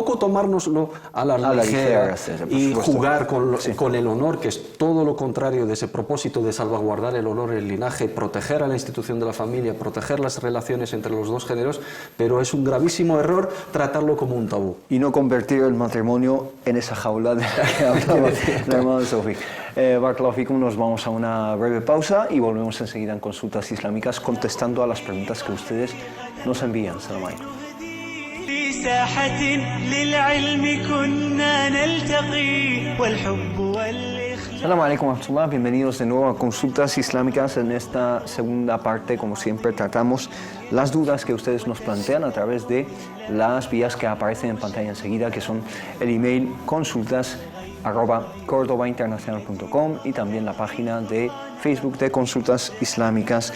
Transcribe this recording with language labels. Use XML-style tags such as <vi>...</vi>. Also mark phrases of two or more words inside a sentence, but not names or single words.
<es>Tampoco tomarnos tomárnoslo a la ligera y jugar con el honor, que es todo lo contrario de ese propósito de salvaguardar el honor, el linaje, proteger a la institución de la familia, proteger las relaciones entre los dos géneros, pero es un gravísimo error tratarlo como un tabú. Y no convertir el matrimonio en esa jaula de la que hablaba la hermana Sofi.</es> <ar>بارك الله فيكم,</ar> <es>nos vamos a una breve pausa y volvemos enseguida en Consultas Islámicas contestando a las preguntas que ustedes nos envían.</es> <ar>سلام عليكم. في ساحة للعلم كنا نلتقي والحب والإخلاص. سلام عليكم ورحمة الله,</ar> <es>bienvenidos de nuevo a Consultas Islámicas. En esta segunda parte, como siempre, tratamos las dudas que ustedes nos plantean a través de las vías que aparecen en pantalla enseguida, que son el email consultas@cordobainternacional.com y también la página de Facebook de Consultas Islámicas.</es>